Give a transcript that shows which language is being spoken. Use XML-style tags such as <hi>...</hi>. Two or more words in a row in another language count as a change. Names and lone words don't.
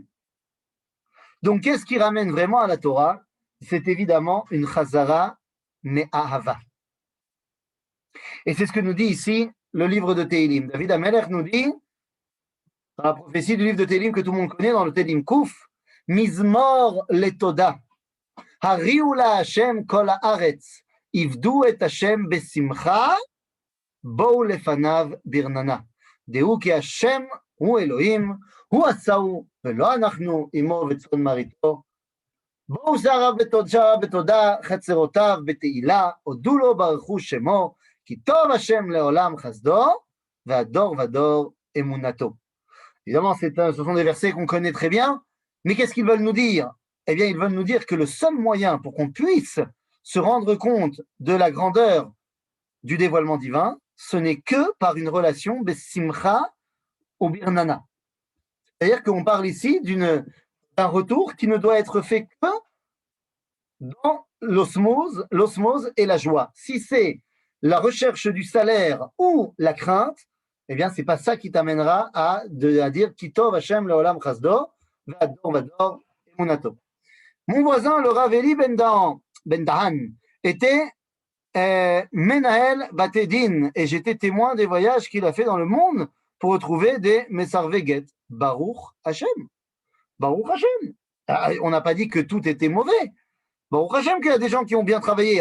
<fr>Donc, qu'est-ce qui ramène vraiment à la Torah? C'est évidemment une</fr> <he>חזרה מאהבה.</he> <fr>Et c'est ce que nous dit ici le livre de Tehilim. David Amelech nous dit dans la prophétie du livre de Télim que tout le monde connaît, dans le Télim Kouf,</fr> <he>מזמור לתודה, הריעו להשם כל הארץ, עבדו את השם בשמחה, בואו לפניו ברננה. דעו כי השם הוא אלוהים, הוא עשאו, ולא אנחנו עמו וצאן מרעיתו. בואו שעריו בתודה, חצרותיו בתהילה, הודו לו ברכו שמו, כי טוב השם לעולם חסדו, והדור ודור אמונתו.</he> <fr>Évidemment, ce sont des versets qu'on connaît très bien, mais qu'est-ce qu'ils veulent nous dire? Eh bien, ils veulent nous dire que le seul moyen pour qu'on puisse se rendre compte de la grandeur du dévoilement divin, ce n'est que par une relation besimcha ou birnana. C'est-à-dire qu'on parle ici d'un retour qui ne doit être fait que dans l'osmose et la joie. Si c'est la recherche du salaire ou la crainte, eh bien, c'est pas ça qui t'amènera à dire</fr> <he>כי טוב השם לעולם חסדו, ודור ודור אמונתו.</he> <fr>Mon voisin, le Rav Eli Ben Dahan, était</fr> <he>מנהל בתי דין,</he> <fr>et j'étais témoin des voyages qu'il a fait dans le monde pour retrouver des Mesarveget.</fr> <he>ברוך השם. ברוך השם.</he> <fr>On n'a pas dit que tout était mauvais.</fr> <he>ברוך השם</he> <fr>qu'il y a des gens qui ont bien travaillé.</fr>